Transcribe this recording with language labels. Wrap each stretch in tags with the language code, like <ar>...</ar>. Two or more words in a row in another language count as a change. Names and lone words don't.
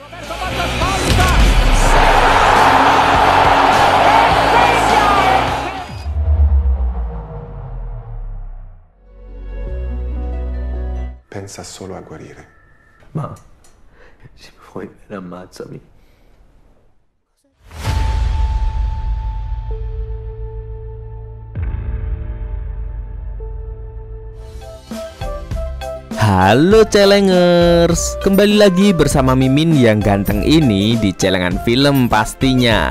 <it>Pensa solo a guarire. Ma se vuoi bene ammazzami.</it> <id>Halo Celengers, kembali lagi bersama Mimin yang ganteng ini di Celengan Film pastinya.</id>